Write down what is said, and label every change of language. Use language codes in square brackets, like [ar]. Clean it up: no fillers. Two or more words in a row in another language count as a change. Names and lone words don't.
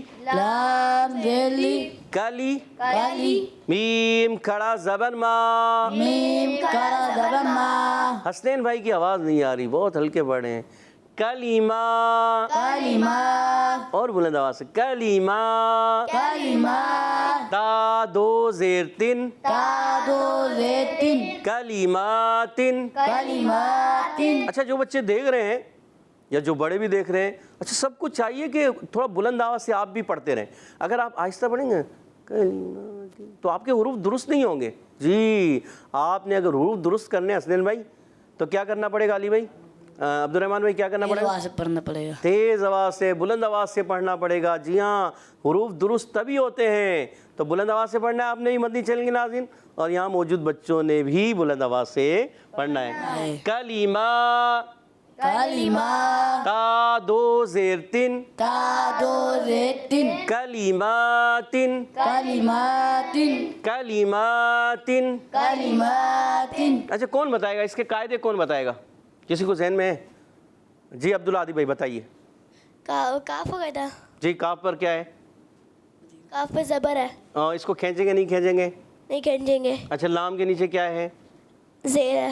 [ur] لام زیلی کلی کلی میم کھڑا زبر ما میم کڑا زبر ما حسنین بھائی کی آواز نہیں آ رہی بہت ہلکے پڑھے ہیں کلیمہ کلمہ اور بلند آواز سے کلیمہ کلمہ تا دو زیر تن تا دو زیتن [ar] کلیماتن کلماتن [ur] اچھا جو بچے دیکھ رہے ہیں یا جو بڑے بھی دیکھ رہے ہیں اچھا سب کو چاہیے کہ تھوڑا بلند آواز سے آپ بھی پڑھتے رہیں اگر آپ آہستہ پڑھیں گے تو آپ کے حروف درست نہیں ہوں گے جی آپ نے اگر حروف درست کرنے ہیں حسنین بھائی تو کیا کرنا پڑے گا علی بھائی عبد الرحمن بھائی کیا کرنا پڑے گا سے پڑھنا پڑے گا تیز آواز سے بلند آواز سے پڑھنا پڑے گا جی ہاں حروف درست تبھی ہوتے ہیں تو بلند آواز سے پڑھنا ہے آپ نے بھی مدنی چینل کے ناظرین اور یہاں موجود بچوں نے بھی بلند آواز سے پڑھنا ہے کلیمہ کلمہ تا دو زیر تن تا دو زیتن [ar] کلیماتن کلماتن کلیماتن کلماتن [ur] اچھا کون بتائے گا اس کے قاعدے کون بتائے گا کسی کو ذہن میں ہے جی عبدالعادی بھائی بتائیے کاف ہو گیا تھا جی کاف پر کیا ہے کاف پہ زبر ہے اس کو کھینچیں گے نہیں کھینچیں گے نہیں کھینچیں گے اچھا لام کے نیچے کیا ہے زیر ہے